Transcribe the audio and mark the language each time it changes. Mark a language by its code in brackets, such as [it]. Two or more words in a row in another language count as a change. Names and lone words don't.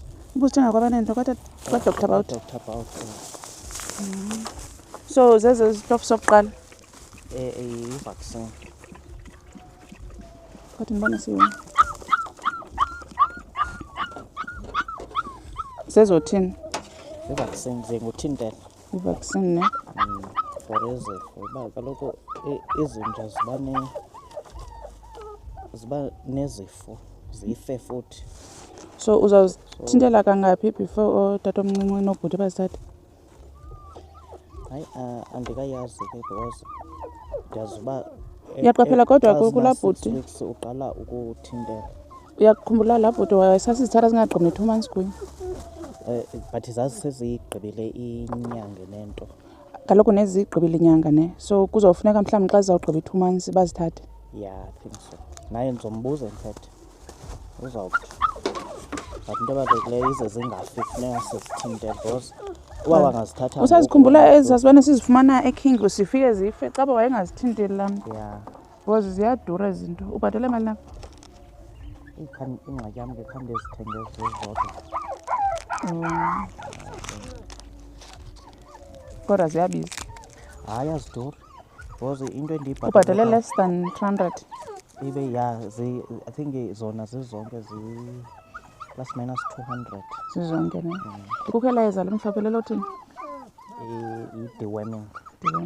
[xh] Ubuzithenga kwabanento kwa Dr. Baut. Dr. Baut. So zeze zitofu sokuqala. I-vaccine. Kodwa ndibona siyo. Zezothini? I-vaccine zinguthintela. I-vaccine ne? For izifo uba kaloku izinja ziba nezifo zife futhi. So uzawuzithintela kangaphi before tatomncinci nobhuti bazithathe? Hayi andikayazi ke because ndiyazi uba Uyaqaphela kodwa kulaa bhuti. uqala ukuthintela. Uyakhumbula laa bhuti sasizithatha zingagqibni 2 months kuyo. But zazi seziyigqibile inyanga nento. Kaloku nezigqibile inyanga ne. So kuzawufuneka mhlawumbi xa zizawugqiba 2 months bazithathe. [en] Yeah, I think so. [xh] Naye ndizombuza infact. Uzawuthi. But into ebalulekileyo ize zingafi funeka sizithintele because uba bangazithatha. Usazikhumbula ezi zasibane sizifumana eKing sifike zife xa wayengazithinteli lam. Yeah. Because ziyadura izinto. Ubhatele mali na? Ingxaki yam ke khande zithenge zizodwa. Kodwa ziyabiza. Hayi aziduri. Because into endiyibhatala. Ubhatele [en] less than [xh] 200. Ibe [en] yeah, I think [xh] zona zizonke plus minus 200. Zizonke ne. Kukho elayeza lemhlophe lelothini? I-deworming. Deworming.